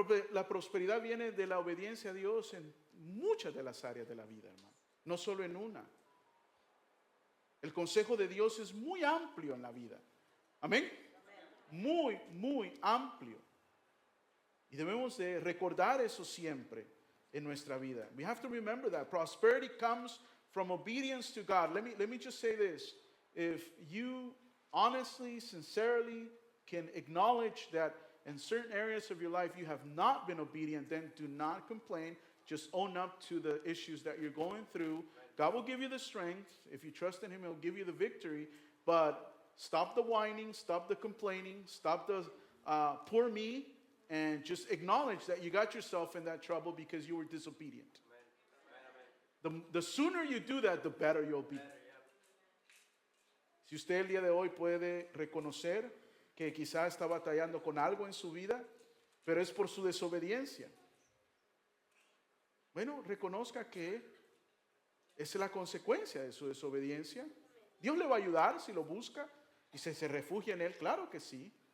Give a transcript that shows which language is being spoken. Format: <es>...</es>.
<es>La prosperidad viene de la obediencia a Dios en muchas de las áreas de la vida, hermano. No solo en una. El consejo de Dios es muy amplio en la vida. Amén. Muy, muy amplio. Y debemos de recordar eso siempre en nuestra vida.</es> <en>We have to remember that prosperity comes from obedience to God. Let me just say this. If you honestly, sincerely can acknowledge that in certain areas of your life you have not been obedient, then do not complain. Just own up to the issues that you're going through. God will give you the strength. If you trust in Him, He'll give you the victory. But stop the whining, stop the complaining, stop the poor me, and just acknowledge that you got yourself in that trouble because you were disobedient. The sooner you do that, the better you'll be.</en> <es>Si usted el día de hoy puede reconocer que quizá está batallando con algo en su vida, pero es por su desobediencia. Bueno, reconozca que esa es la consecuencia de su desobediencia. Dios le va a ayudar si lo busca y se refugia en Él, claro que sí.</es>